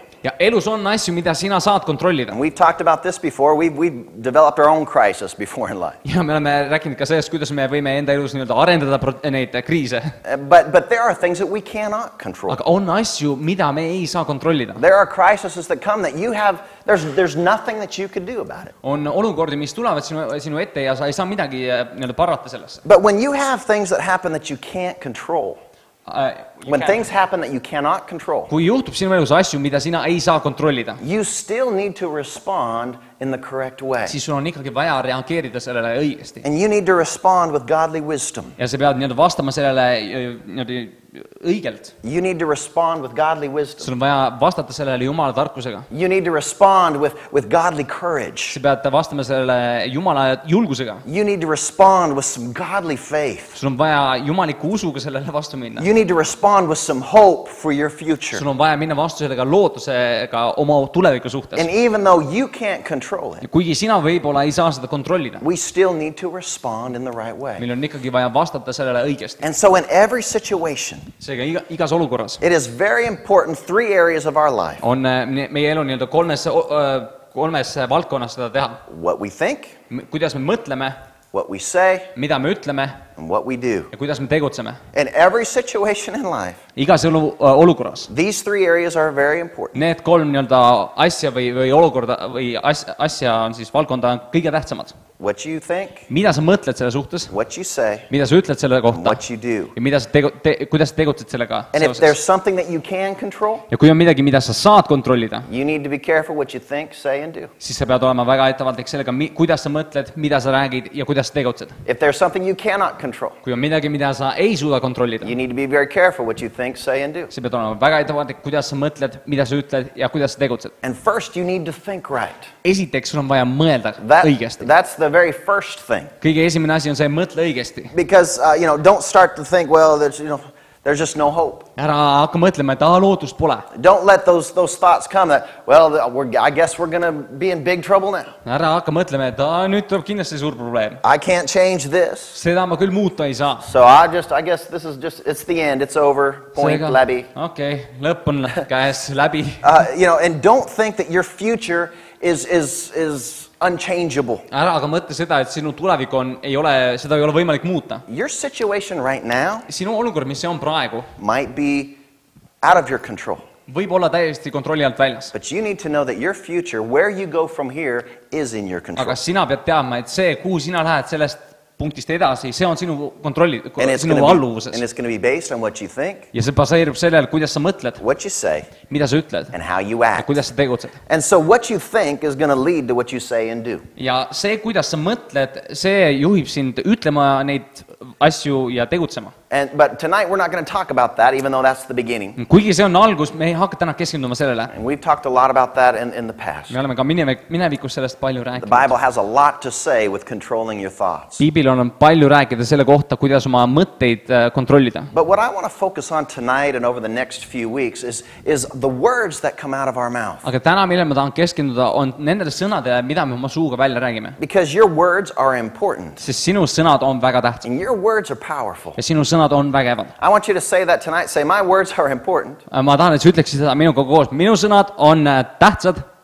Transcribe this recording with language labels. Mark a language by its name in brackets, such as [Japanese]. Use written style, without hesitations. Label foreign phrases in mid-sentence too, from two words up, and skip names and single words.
[Estonian] Ja elus on asju, mida sina saad kontrollida. [English] And we've talked about this before. We've developed our own crisis before in life. [Estonian] Ja me oleme rääkinud ka sellest, kuidas me võime enda elus nii-öelda arendada neid kriise. [English] But there are things that we cannot control. [Estonian] Aga on asju, mida me ei saa kontrollida. [English] There are crises that come that you have, there's nothing that you can do about it. [Estonian] On olukordi, mis tulevad sinu ette ja sa ei saa midagi nii-öelda parata sellesse. [English] But when you have things that happen that you can't control, when things happen that you cannot control, [Estonian] Kui juhtub sinu elus asju, mida sina ei saa kontrollida, [English] you still need to respond in the correct way. [Estonian] siis sul on ikkagi vaja reageerida sellele õigesti. [English] And you need to respond with godly wisdom. [Estonian] Ja sa pead nii-öelda vastama sellele nii-öelda õigelt. [English] You need to respond with godly wisdom. [Estonian] Sul on vaja vastata sellele Jumala tarkusega. [English] You need to respond with godly courage. [Estonian] Sa pead vastama sellele Jumala julgusega. [English] You need to respond with some godly faith. [Estonian] Sul on vaja jumaliku usuga sellele vastu minna. [English] You need to respond with some hope for your future. [Estonian] Sul on vaja minna vastu sellega lootusega oma tuleviku suhtes. [English] And even though you can't control it, [Estonian] Kuigi sina võib-olla ei saa seda kontrollida, [English] we still need to respond in the right way. [Estonian] meil on ikkagi vaja vastata sellele õigesti. [English] And so in every situation, [Estonian] Seega igas olukorras [English] it is very important 3 areas of our life. [Estonian] on meie elu nii-öelda kolmes valdkonnas seda teha. [English] What we think, [Estonian] Kuidas me mõtleme, [English] what we say, [Estonian] mida me ütleme [English] and what we do. [Estonian] ja kuidas me tegutseme. [English] In every situation in life, [Estonian] Igas olukorras. [English] these 3 areas are very important. [Estonian] Need 3 nii-öelda asja või olukorda või asja on siis valdkonda on kõige tähtsamad. [English] What you think, [Estonian] Mida sa mõtled selle suhtes, [English] what you say, [Estonian] mida sa ütled selle [English] and [Estonian] kohta [English] what you do. [Estonian] ja mida sa kuidas sa tegutsed sellega [English] And if there's [Estonian] seoses. [English] something that you can control, [Estonian] Ja kui on midagi, mida sa saad kontrollida, [English] you need to be careful what you think, say, and do. [Estonian] siis sa pead olema väga ettevaatlik sellega, kuidas sa mõtled, mida sa räägid ja kuidas sa tegutsed. [English] If there's something you cannot control, [Estonian] Kui on midagi, mida sa ei suuda kontrollida, [English] you need to be very careful what you think, say, and do. [Estonian] sa pead olema väga ettevaatlik, kuidas sa mõtled, mida sa ütled ja kuidas sa tegutsed. [English] And first, you need to think right. [Estonian] Esiteks, sul on vaja mõelda õigesti. [English] That's the very first thing. [Estonian] Kõige esimene asi on see, mõtle õigesti. [English] Because, don't start to think, well, there's just no hope. [Estonian] Ära hakka mõtlema, et lootust pole. [English] Don't let those thoughts come that, well, I guess we're going to be in big trouble now. [Estonian] Ära hakka mõtlema, et nüüd tuleb kindlasti suur probleem. [English] I can't change this. [Estonian] Seda ma küll muuta ei saa. [English] So I guess this is it's the end. It's over. Point, [Estonian] läbi. Okei, lõpp on käes, läbi. [English] And don't think that your future is unchangeable. [Estonian] Ära aga mõtle seda, et sinu tulevik seda ei ole võimalik muuta. [English] Your situation right now [Estonian] Sinu olukord, mis see on praegu, [English] might be out of your control. [Estonian] võib olla täiesti kontrolli alt väljas. [English] But you need to know that your future, where you go from here, is in your control. [Estonian] Aga sina pead teadma, et see, kuhu sina lähed sellest punktist edasi, see on sinu kontrolli, sinu alluvuses. [English] And it's going to be based on what you think, [Estonian] Ja see baseerub sellel, kuidas sa mõtled, [English] what you say, [Estonian] mida sa ütled [English] and how you [Estonian] ja [English] act. [Estonian] kuidas sa tegutsed. [English] And so what you think is going to lead to what you say and do. [Estonian] Ja see, kuidas sa mõtled, see juhib sind ütlema neid asju ja tegutsema. [English] But tonight we're not going to talk about that, even though that's the beginning. [Estonian] Kuigi see on algus, me ei hakka täna keskenduma sellele. [English] And we've talked a lot about that in the past. [Estonian] Me oleme ka minevikus sellest palju [English] The [Estonian] rääkinud. [English] Bible has a lot to say with controlling your thoughts. [Estonian] Piibil on palju rääkida selle kohta, kuidas oma mõtteid kontrollida. [English] But what I want to focus on tonight and over the next few weeks is the words that come out of our mouth. [Estonian] Aga täna, millele ma tahan keskenduda, on nendele sõnadele, mida me oma suuga välja räägime. [English] Because your words are important. [Estonian] Sest sinu sõnad on väga tähtsad. [English] And your words are powerful. [Estonian] Ja sinu sõnad on vägevad. [English] I want you to say that tonight. Say, my words are important. [Estonian] Ma tahan, et sa ütleksid seda minuga koos. Minu sõnad on tähtsad.